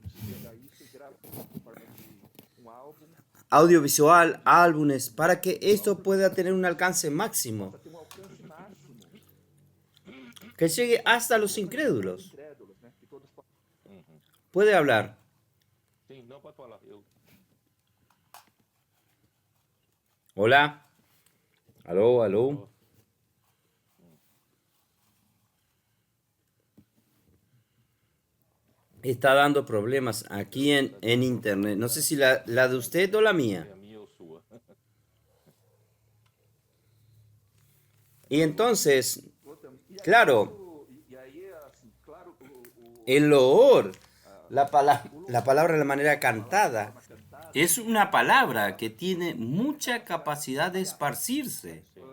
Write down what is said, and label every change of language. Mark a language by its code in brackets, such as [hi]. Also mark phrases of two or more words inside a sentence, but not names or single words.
[es] Audiovisual, álbumes, para que esto pueda tener un alcance máximo, que llegue hasta los incrédulos. Puede hablar. [pt] sim, não pode falar, [es] Hola. Aló, aló. Está dando problemas aquí en internet. No sé si la de usted o la mía. [pt] a minha ou sua, [es] Y entonces, claro, el loor, la palabra de la manera cantada, es una palabra que tiene mucha capacidad de esparcirse.